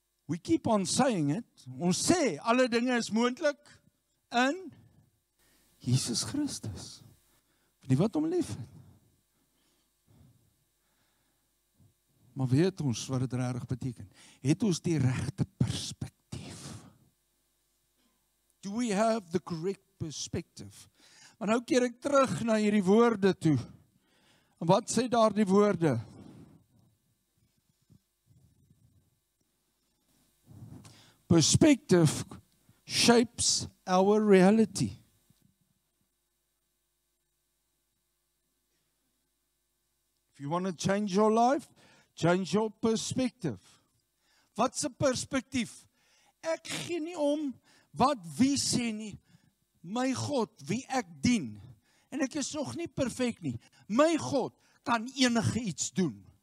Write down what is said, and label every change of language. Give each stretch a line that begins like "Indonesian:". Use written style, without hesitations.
English: We keep on saying it.
Afrikaans: Ons sê, alle dinge is moontlik in Jesus Christus. Die wat hom lief het. Maar weet ons wat dit regtig beteken? Het ons die regte perspektief?
English: Do we have the correct perspective?
Afrikaans: Maar nou keer ek terug na hierdie woorde toe. En wat sê daar die woorde?
English: Perspective shapes our reality. If you want to change your life, change your perspective.
Afrikaans: Wat is 'n perspektief? Ek gee nie om wat wie sê nie. My God, wie ek dien. En ek is nog nie perfek nie. My God kan enige iets doen.